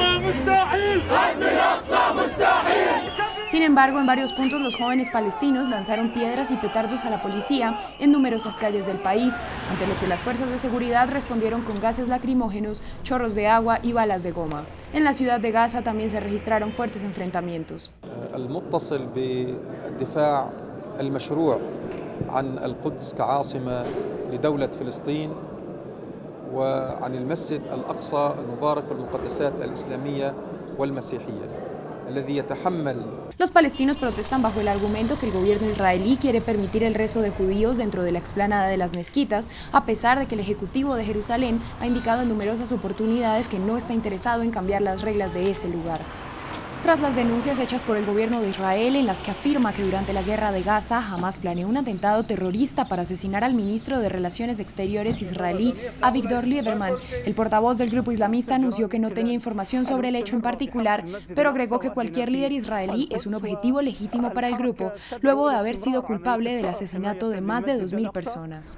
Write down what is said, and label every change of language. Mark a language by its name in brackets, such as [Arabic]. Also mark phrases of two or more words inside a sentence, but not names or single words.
[Spanish] Sin embargo, en varios puntos los jóvenes palestinos lanzaron piedras y petardos a la policía en numerosas calles del país, ante lo que las fuerzas de seguridad respondieron con gases lacrimógenos, chorros de agua y balas de goma. En la ciudad de Gaza también se registraron fuertes enfrentamientos. [Arabic] المتصل بالدفاع المشروع عن القدس كعاصمة لدولة فلسطين وعن المسجد الأقصى المبارك والمقدسات الإسلامية والمسيحية. [Spanish] Los palestinos protestan bajo el argumento que el gobierno israelí quiere permitir el rezo de judíos dentro de la explanada de las mezquitas, a pesar de que el Ejecutivo de Jerusalén ha indicado en numerosas oportunidades que no está interesado en cambiar las reglas de ese lugar. Tras las denuncias hechas por el gobierno de Israel en las que afirma que durante la guerra de Gaza Hamás planeó un atentado terrorista para asesinar al ministro de Relaciones Exteriores israelí, Avigdor Lieberman, el portavoz del grupo islamista anunció que no tenía información sobre el hecho en particular, pero agregó que cualquier líder israelí es un objetivo legítimo para el grupo, luego de haber sido culpable del asesinato de más de 2.000 personas.